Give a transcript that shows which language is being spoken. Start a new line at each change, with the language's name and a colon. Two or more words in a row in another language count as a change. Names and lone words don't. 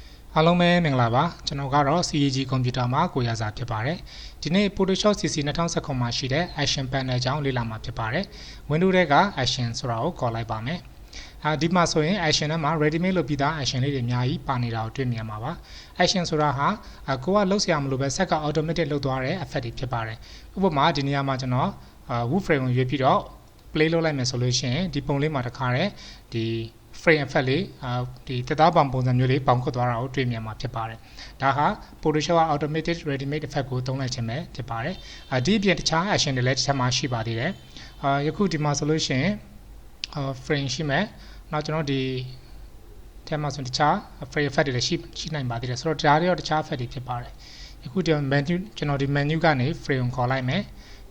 Burmese: အားလုံးပဲမင်္ဂလာပါကျွန်တော်ကတော့ CAG ကွန်ပျူတာမှာကိုရစာဖြစ်ပါတယ်ဒီနေ့ Photoshop CC 2019မှာရှိတဲ့
English: Action Panel
Burmese: အကြောင်းလေ့လာမှာဖြစ်ပါတယ် Windows ထဲက Action ဆိုတာကိုခေါ်လိုက်ပါမယ်ဒီမှာဆိုရင် Action ထဲမှာ
English: Ready Made
Burmese: လုပ်ပြီးသား Action လေးတွေအများကြီးပါနေတာကိုတွေ့မြင်မှာပါ Action ဆိုတာဟာကိုကလုပ်စရာမလိုပဲစက်က Automatic လုပ်သွားတဲ့ Effect တွေဖြစ်ပါတယ်ဥပမာဒီနေရာမှာကျွန်တော်
English: Wood Frame
Burmese: ကိုရွေးပြီးတော့ Play လုပ်လိုက်မယ်ဆိုလို့ရှိရင်ဒီပုံလေးမှာတစ်ခါတည်းဒီ
English: frame effect
Burmese: လေးဒီတက် သားပေါင်ပုံစံမျိုးလေးပေါင်ခွတ်သွားတာကိုတွေ့မြင်မှာဖြစ်ပါတယ်ဒါဟာ Photoshop
English: automated ready made effect
Burmese: ကိုသုံးလိုက်ခြင်းပဲဖြစ်ပါတယ်ဒီအပြင်တခြား action တွေလည်းတစ်ချက်မှရှိပါသေးတယ်ယခုဒီမှာဆိုလို့ရှိရင် frame ရှိမယ်နောက်ကျွန်တော်ဒီထဲမှာဆိုတခြား
English: frame effect
Burmese: တွေလည်းရှိနိုင်ပါသေးတယ်ဆိုတော့ဒါတွေရောတခြား effect တွေဖြစ်ပါတယ်ယခုဒီ menu ကျွန်တော်ဒီ menu ကနေ frame ကိုခေါ်လိုက်မယ်ဒါ